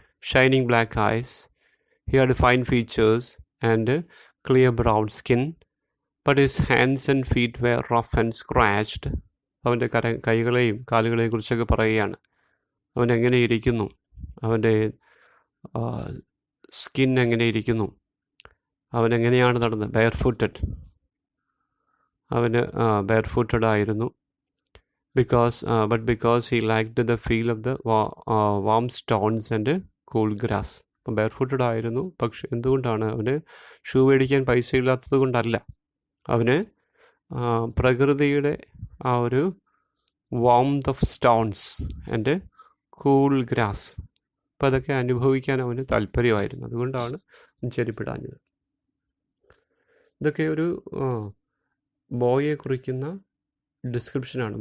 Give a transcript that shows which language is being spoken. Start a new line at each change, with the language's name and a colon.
English: Shining black eyes. He had fine features and clear brown skin, but his hands and feet were rough and scratched.
Malayalam: അവൻ്റെ കൈകളെയും കാലുകളെയും കുറിച്ചൊക്കെ പറയുകയാണ്. അവൻ എങ്ങനെ ഇരിക്കുന്നു, അവൻ്റെ സ്കിൻ എങ്ങനെ ഇരിക്കുന്നു, അവൻ എങ്ങനെയാണ് നടന്നത്. ബെയർ ഫുട്ടഡ്, അവന് ബെയർ ഫുട്ടഡ് ആയിരുന്നു.
English: because he liked the feel of the warm stones and cool grass.
Malayalam: അപ്പം ബെയർ ഫുട്ടഡ് ആയിരുന്നു. പക്ഷെ എന്തുകൊണ്ടാണ്? അവന് ഷൂ മേടിക്കാൻ പൈസ ഇല്ലാത്തത് കൊണ്ടല്ല, അവന് പ്രകൃതിയുടെ ആ ഒരു
English: warmth of stones and cool grass,
Malayalam: അപ്പം അതൊക്കെ അനുഭവിക്കാൻ അവന് താല്പര്യമായിരുന്നു. അതുകൊണ്ടാണ് ചെരുപ്പിടാഞ്ഞത്. ഇതൊക്കെ ഒരു ബോയെ കുറിക്കുന്ന ഡിസ്ക്രിപ്ഷനാണ്.